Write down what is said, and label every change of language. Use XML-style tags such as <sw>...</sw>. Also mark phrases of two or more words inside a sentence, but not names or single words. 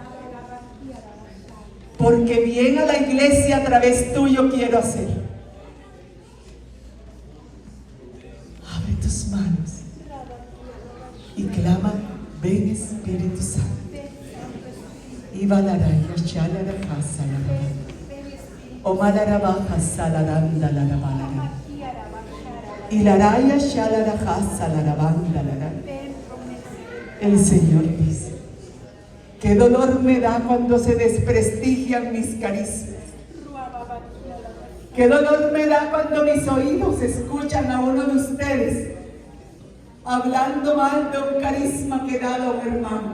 <es>Porque bien a la iglesia a través tuyo quiero hacer. Abre tus manos y clama: ven Espíritu Santo. Ibalaraya shalaraka salaraya. Omalarabaja salaranda larabalara. Ilaraya shalaraka salarabanda lara. El Señor dice, qué dolor me da cuando se desprestigian mis caricias. Qué dolor me da cuando mis oídos escuchan a uno de ustedes hablando mal de un carisma que da a un hermano.</es>